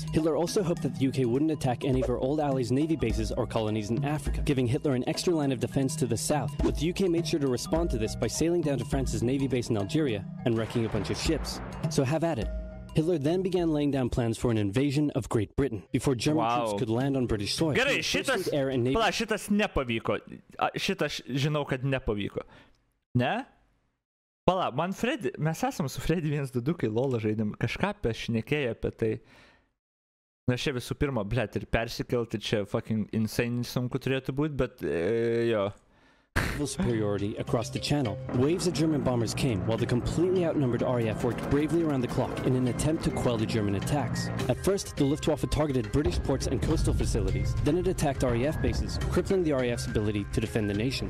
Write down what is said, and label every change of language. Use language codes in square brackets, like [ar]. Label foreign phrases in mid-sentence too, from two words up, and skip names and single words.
[en] Hitler also hoped that the UK wouldn't attack any of her old allies' navy bases or colonies in Africa, giving Hitler an extra line of defense to the south, but the UK made sure to respond to this by sailing down to France's navy base in Algeria and wrecking a bunch of ships. So have at it. Hitler then began laying down plans for an invasion of Great Britain before German troops could land on British soil. [lt] Gerai, šitas nepavyko. Šitas žinau, kad nepavyko. Ne? Pala, man Freddy, mes esam su Freddy 1-2, kai LOL žaidėm, kažką šnekėjo apie tai. Na, čia visų pirma, blet, ir persikelti čia [en] fucking insane [lt] sunku turėtų būti, bet jo. [en] Superiority across the channel. Waves of German bombers came while the completely outnumbered RAF worked bravely around the clock in an attempt to quell the German attacks. At first, the Luftwaffe targeted British ports and coastal facilities. Then it attacked RAF bases, crippling the RAF's ability to defend the nation.